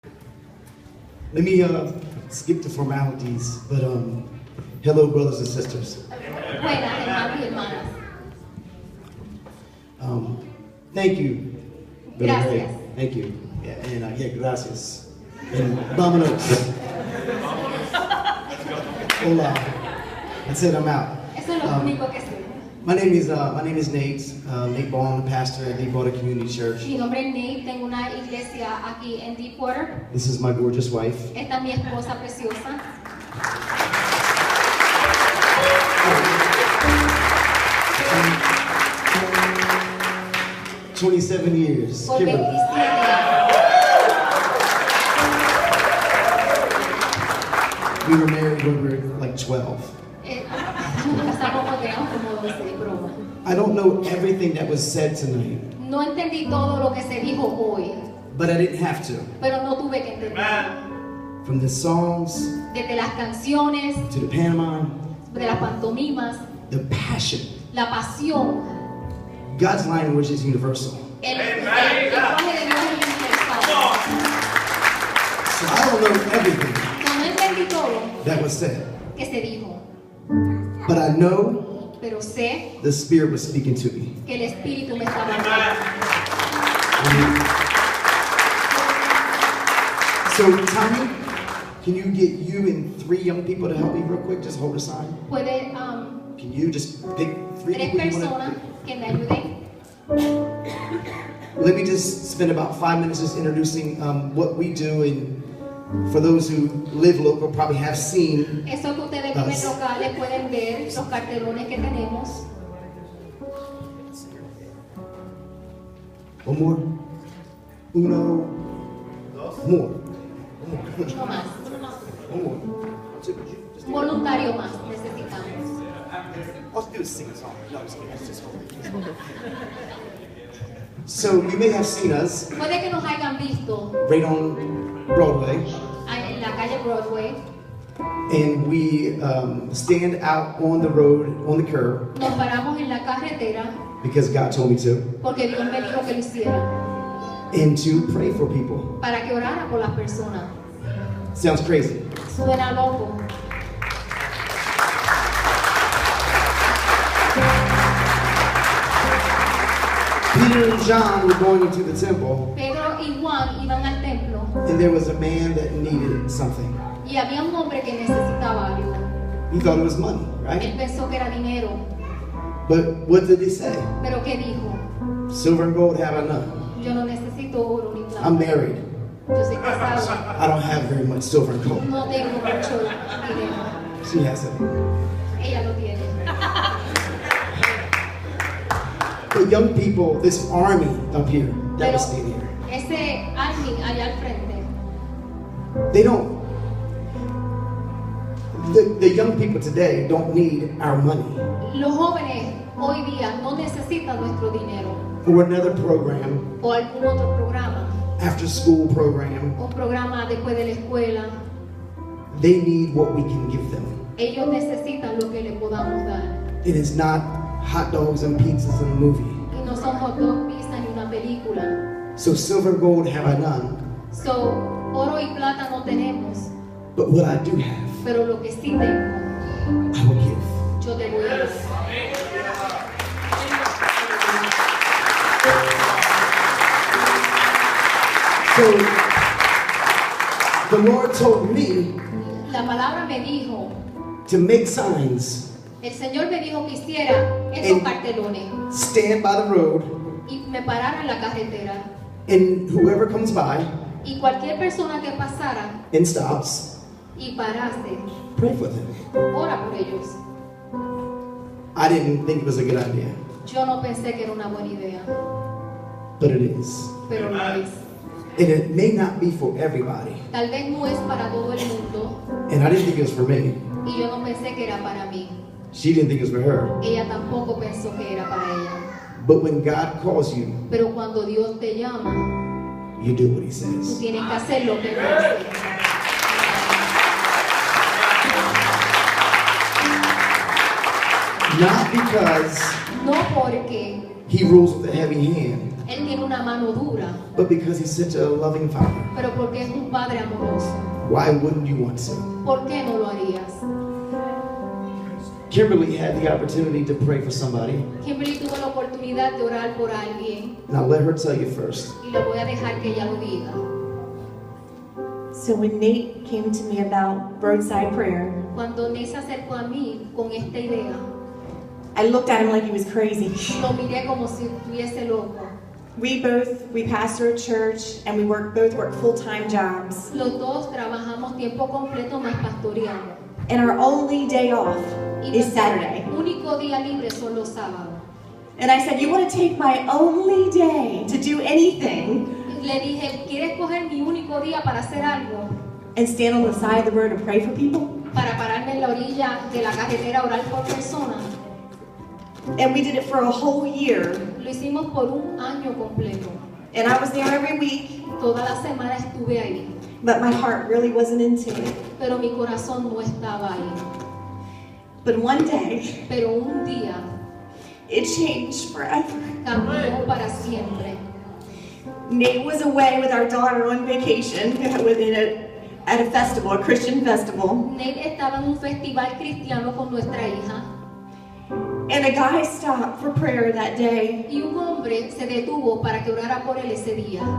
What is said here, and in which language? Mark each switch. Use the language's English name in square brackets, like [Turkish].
[English] Let me skip the formalities, but hello, brothers and sisters. [Spanish] Buenas, hermanos y hermanas. [English] Thank you. [Spanish] Gracias. [English] Thank you. Yeah, and yeah, gracias. And vámonos. Hola. That's it. I'm out. [Spanish] Eso es lo único que sé. [English] My name is Nate. Nate Ball, I'm a pastor at Deepwater Community Church. [Spanish] Mi nombre es Nate, tengo una iglesia aquí en Deepwater. [English] This is my gorgeous wife. [Spanish] Esta es mi esposa preciosa. [English] For 27 years. [Spanish] Por 27 años. [English] We were married when we were like 12. I don't know everything that was said tonight. [Spanish] No entendí todo lo que se dijo hoy. [English] But I didn't have to. [Spanish] Pero no tuve que entender. [English] From the songs, [Spanish] desde las canciones, [English] to the pantomime, [Spanish] de las pantomimas, [English] the passion. [Spanish] la pasión. [English] God's language is universal. [Spanish] El lenguaje de Dios es universal. [English] So I don't know everything [Spanish] No entendí todo [English] that was said. [Spanish] que se dijo. [English] But I know [Spanish] Pero sé [English] the Spirit was speaking to me. [Spanish] que el Espíritu me estaba hablando. [English] So Tommy, can you get you and 3 young people to help me real quick? Just hold a sign. [Spanish] Puede [English] Can you just pick 3 [Spanish] tres [English] people you [Spanish] personas [English] want to? [Spanish] que me ayuden. [English] Let me just spend about 5 minutes just introducing what we do, and for those who live local probably have seen. [Spanish] Eso que ustedes viven locales pueden ver los cartelones que tenemos. [English] One more. Uno. More. [Spanish] Uno más. [English] One more. [Spanish] Un voluntario más necesitamos. [English] Let's do a sing song. No, just kidding. Let's just hold it. So you may have seen us [Spanish] Puede que nos hayan visto [English] right on Broadway, [Spanish] en la calle Broadway. [English] and we stand out on the road, on the curb, [Spanish] Nos paramos en la carretera [English] because God told me to, [Spanish] porque Dios me dijo que lo hiciera. [English] and to pray for people. [Spanish] Para que orara por las personas. [English] Sounds crazy. [Spanish] Suena loco. [English] Peter and John were going into the temple, [Spanish] Pedro y Juan iban al templo [English] and there was a man that needed something. [Spanish] y había un hombre que necesitaba algo. [English] He thought it was money, right? [Spanish] Él pensó que era dinero, [English] But what did he say? [Spanish] pero ¿qué dijo? [English] Silver and gold have I none. [Spanish] Yo no necesito oro ni plata. [English] I'm married. [Spanish] Yo soy casado. [English] I don't have very much silver and gold. [Spanish] No tengo mucho dinero. [English] She has it. [Spanish] Ella lo tiene. [English] But young people, this army up here, that was standing here, [Spanish] Ese army allá al frente, [English] they don't. The young people today don't need our money [Spanish] los jóvenes hoy día no necesitan nuestro dinero [English] or another program, [Spanish] o algún otro programa, [English] after school program. [Spanish] un programa después de la escuela. [English] They need what we can give them. [Spanish] Ellos necesitan lo que le podamos dar. [English] It is not hot dogs and pizzas in a movie. [Spanish] Y no son hot dog, pizza ni una película. [English] So silver and gold have I none, [Spanish] So, oro y plata no tenemos, [English] but what I do have, [Spanish] pero lo que sí tengo, [English] I will give. [Spanish] yo te voy a dar. [English] So the Lord told me [Spanish] La palabra me dijo, [English] to make signs, [Spanish] el Señor me dijo que hiciera estos cartelones [English] stand by the road, [Spanish] y me parara en la carretera. [English] and whoever comes by [Spanish] Y cualquier persona que pasara [English] and stops, [Spanish] y parase, [English] pray for them. [Spanish] ora por ellos. [English] I didn't think it was a good idea, [Spanish] Yo no pensé que era una buena idea, [English] but it is. [Spanish] pero lo es. [English] And it may not be for everybody. [Spanish] Tal vez no es para todo el mundo [English] And I didn't think it was for me. [Spanish] y yo no pensé que era para mí. [English] She didn't think it was for her. [Spanish] Ella tampoco pensó que era para ella. [English] But when God calls you, [Spanish] Pero cuando Dios te llama, [English] you do what He [Spanish] tú [English] says. [Spanish] tienes que hacer lo que Él dice. [English] Not because [Spanish] No porque [English] He rules with a heavy hand, [Spanish] Él tiene tiene una mano dura, [English] but because he's such a loving Father. [Spanish] pero porque es un Padre amoroso. [English] Why wouldn't you want to? [Spanish] ¿Por qué no lo harías? [English] Kimberly had the opportunity to pray for somebody. [Spanish] Kimberly tuvo la oportunidad de orar por alguien [English] Now let her tell you first. [Spanish] y le voy a dejar que ella lo diga. [English] So when Nate came to me about Roadside Prayer, [Spanish] Cuando Nate se acercó a mí con esta idea, [English] I looked at him like he was crazy. [Spanish] lo miré como si estuviese loco. [English] We pastor a church and we both work full-time jobs. [Spanish] Los dos trabajamos tiempo completo más pastoreando. [English] And our only day off [Spanish] Y [English] is [Spanish] nuestro [English] Saturday. [Spanish] único día libre son los sábados. [English] And I said, you want to take my only day to do anything [Spanish] Le dije, ¿quieres coger mi único día para hacer algo? [English] and stand on the side of the road and pray for people? [Spanish] Para pararme en la orilla de la carretera a orar por personas. [English] And we did it for a whole year. [Spanish] Lo hicimos por un año completo. [English] And I was there every week, [Spanish] Toda la semana estuve ahí, [English] but my heart really wasn't into it. [Spanish] pero mi corazón no estaba ahí. [English] But one day, [Spanish] Pero un día [English] it changed forever. [Spanish] cambió para siempre. [English] Nate was away with our daughter on vacation at a festival, a Christian festival. [Spanish] Nate estaba en un festival cristiano con nuestra hija [English] And a guy stopped for prayer that day. [Spanish] y un hombre se detuvo para que orara por él ese día.